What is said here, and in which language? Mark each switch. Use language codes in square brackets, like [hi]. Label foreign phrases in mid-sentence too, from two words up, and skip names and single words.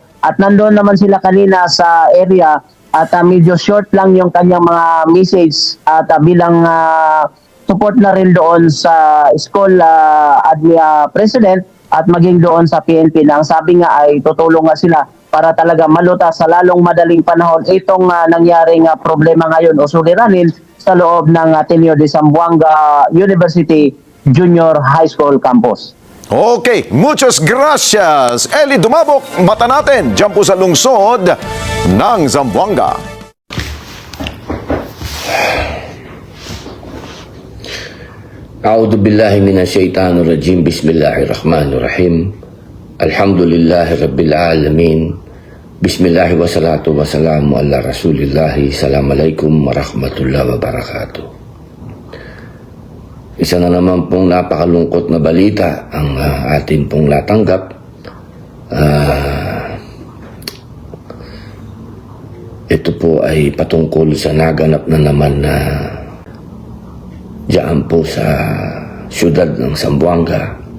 [tl] At nandoon naman sila kanina sa area at medyo short lang yung kanyang mga message at bilang support na rin doon sa school president at maging doon sa PNP na ang sabi nga ay tutulong nga sila para talaga malutas sa lalong madaling panahon itong nangyaring problema ngayon o suliranin sa loob ng Ateneo de Zamboanga University Junior High School Campus. [es] Okay, muchas gracias. [tl] Eli Dumabok, mata natin dyan po sa lungsod ng Zamboanga. [ar] أعوذ بالله من الشيطان الرجيم. بسم الله الرحمن الرحيم. الحمد لله رب العالمين. بسم الله والصلاة والسلام على رسول الله. السلام عليكم ورحمة الله وبركاته. [tl] Isa na naman pong napakalungkot na balita ang atin pong natanggap. Ito po ay patungkol sa naganap na naman na diyan po sa siyudad ng Zamboanga.